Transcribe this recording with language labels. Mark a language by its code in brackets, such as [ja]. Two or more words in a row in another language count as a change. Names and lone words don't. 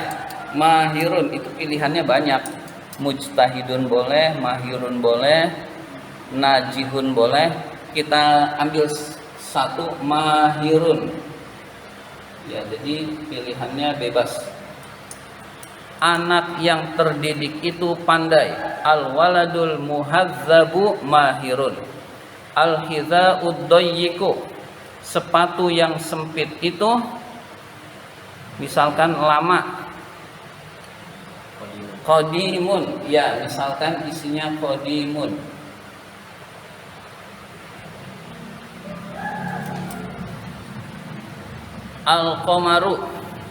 [id] Mahirun itu pilihannya banyak. Mujtahidun boleh, mahirun boleh, najihun boleh. Kita ambil satu, mahirun. Ya, jadi pilihannya bebas. Anak yang terdidik itu pandai. [ar] الولد المهذب ماهر. الحذاء الضيق, [id] sepatu yang sempit itu misalkan lama. Qadimun, ya misalkan isinya qadimun. Al-qamaru,